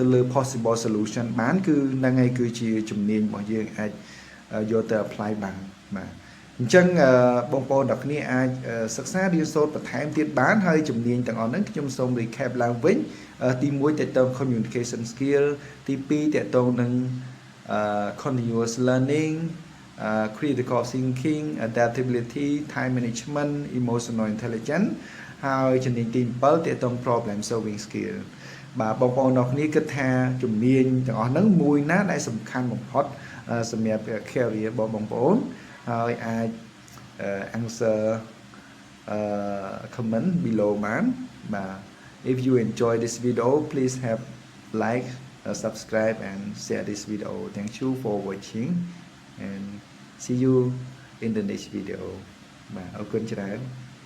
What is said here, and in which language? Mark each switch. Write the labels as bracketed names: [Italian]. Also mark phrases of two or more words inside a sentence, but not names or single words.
[Khmer] លើ [English] possible solution [Khmer] បានគឺហ្នឹងហើយគឺជាជំនាញរបស់យើងអាចយកទៅ apply បានបាទអអញ្ចឹងបងប្អូនអ្នកគ្នាអាចសិក្សារៀនសូត្របន្ថែមទៀតបានហើយជំនាញទាំងអស់ហ្នឹងខ្ញុំសូ [English] ម recap ឡើងវិញ [Khmer] ទី1តើតើ [English] communication skill [Khmer] ទី2តើតើនឹង [English] continuous learning critical thinking adaptability time management emotional intelligence [Khmer] ហើយជំនាញទី7តើតើ [English] problem solving skill [Khmer] បាទបងប្អូនអ្នកគ្នាគិតថាជំនាញទាំងអស់ហ្នឹងមួយណាដែលសំខាន់បំផុតសម្រាប់ career របស់បងប្អូនហើយអាច [English] answer comment below [Khmer] បានបាទ [English] if you enjoy this video please have like subscribe and share this video thank you for watching and see you in the next video [Khmer] បាទអរគុណច្រើន